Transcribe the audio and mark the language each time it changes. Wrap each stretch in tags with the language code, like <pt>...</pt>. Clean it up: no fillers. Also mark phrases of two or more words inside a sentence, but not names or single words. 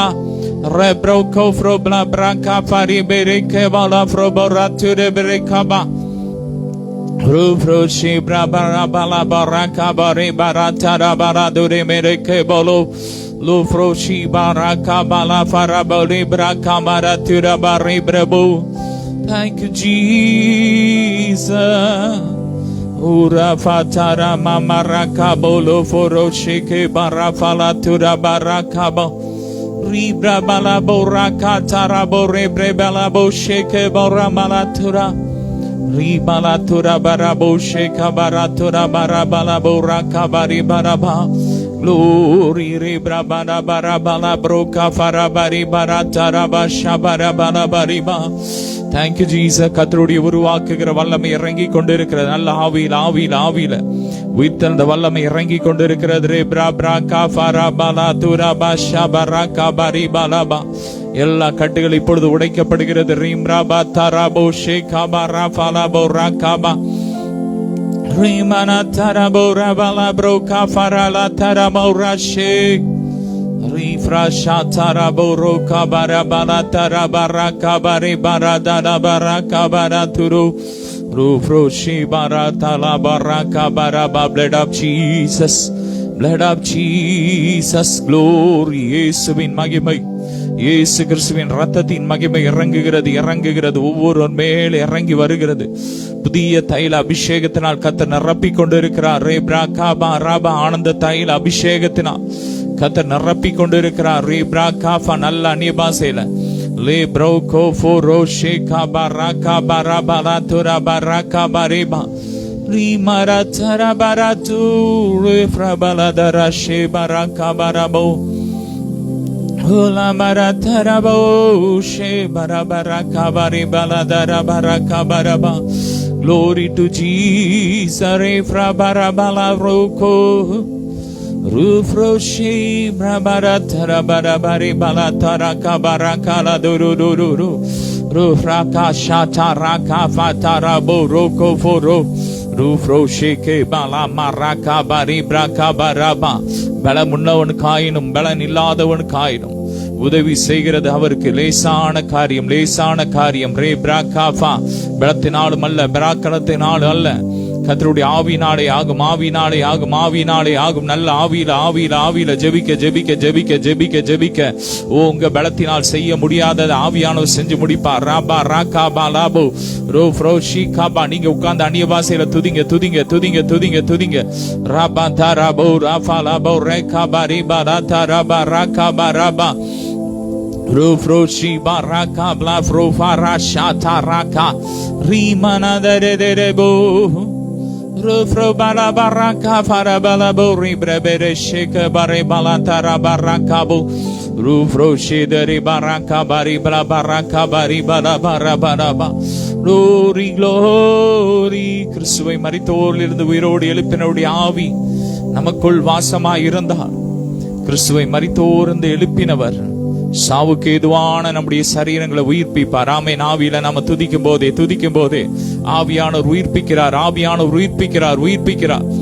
<en>Rebroko frobla braka fari bereke vala froborature berekaba. Rufroshi brabara bala baraka bari baratara baradure mereke bolo. Lufroshi baraka bala faraboli braka maratura bari brebu. Thank you Jesus. Ura fatara mamaraka bolo foroshike barafala tura barakaba. Ribra bala boraka tarabo rebre bala bosheke boramala tura. Ribala tura barabo sheka baratura barabala boraka bari baraba. Glory ribra bala barabala broka farabari barataraba shabara bala bariba. Thank you Jesus.</en> <ta>கர்த்தருடைய உருவாக்குகிற வல்லமை இறங்கி கொண்டிருக்கிறது. நல்ல ஆவியில உயிர்த்தெழுந்த வல்லமை இறங்கி கொண்டிருக்கிறது. ரேப்ரா பிரா ஃபரா பலா துரா பாஷா பரா பரி பலபா. எல்லா கட்டுகள் இப்பொழுது உடைக்கப்படுகிறது. ரீம்ரா பா தராபோ ஷேகா பரா ஃபலபோ ரகாபா. ரீமனா தராபோ ரபலா ப்ரோகா ஃபரலா தராபோ ரஷே. Refrasha taraboro kabara balatara baraka bare baradara baraka baraturu. Rufroshi baratala baraka baraba.</ta> <en>Blood of Jesus, blood of Jesus, glory.</en> <ta>இயேசுவின் மகிமை, இயேசு கிறிஸ்துவின் ரத்தத்தின் மகிமை இறங்குகிறது, இறங்குகிறது, ஒவ்வொரு மேல் இறங்கி வருகிறது. புதிய தைல அபிஷேகத்தினால் கர்த்தர் நிரப்பி கொண்டிருக்கிறார். ரேப்ரா காபா ராபா ஆனந்த தைல அபிஷேகத்தினால் கர்த்தர் நிரப்பி கொண்டிருக்கிறார். ரேப்ரா காபா நல்ல அந்நிய பாஷையில லே ப்ரோ கோ ஃபோ ரோ ஷே காபா ரா காபா ராபா லா துரா பரா காபா ரேபா ரீமரா தரா பரா து ரேப்ரா பலதரா ஷே பரா காபா ராபோ Hula maratarabo she barabara kabari baladara baraka baraba.</ta> <en>Glory to Jesus. Refra barabala roko rufro she brabaratara barabari balatara kabara kala duru duru duru rufra kashata raka fatara boroko foro rufro sheke bala maraka bari braka baraba.</en> <ta>பலம் உள்ளவனுக்காயினும் பலன் இல்லாதவனுக்காயினும் உதவி செய்கிறது அவருக்கு லேசான காரியம், லேசான காரியம். ரே பிராகாஃபா பலத்தினாலும் அல்ல, பராக்கிரமத்தினாலும் அல்ல, கர்த்தருடைய ஆவியினாலே ஆகும், ஆவியினாலே ஆகும், ஆவியினாலே ஆகும். நல்ல ஆவியில ஆவியில ஆவியில ஜெபிக்க ஜெபிக்க ஜெபிக்க ஜெபிக்க ஜெபிக்க உங்க பலத்தினால் செய்ய முடியாதது ஆவியானவர் செஞ்சு முடிப்பார். ராபா ராகாபா லாபோ ரோ ஃப்ரோ ஷி காபா. நீங்க உட்கார்ந்து அந்நிய பாஷையில துதிங்க துதிங்க துதிங்க துதிங்க துதிங்க. ராபா தாராபோ ராஃபா லாபோ ரேகாபா ரிபா ராதா ராபா ராகாபா ராபா Rufroshi baraka blafrofa rashata raka rimana derebo Rufro bala baraka farabala bori brebere sheka bare balatara barakabo Rufroshi deri baraka bari bala baraka bari bala barabaraba</ta> <en>Glory glory.</en> <ta>கிறிஸ்துவை மரித்தோரிலிருந்து உயிரோடு எழுப்பினருடைய ஆவி நமக்குள் வாசமாய் இருந்தார். கிறிஸ்துவை மரித்தோரிலிருந்து எழுப்பினவர் சாவுக்கு ஏதுவான நம்முடைய சரீரங்களை உயிர்ப்பிப்பார். ஆமென். ஆவியில நாம துதிக்கும் போதே ஆவியானவர் உயிர்ப்பிக்கிறார், ஆவியானவர் உயிர்ப்பிக்கிறார், உயிர்ப்பிக்கிறார்.</ta>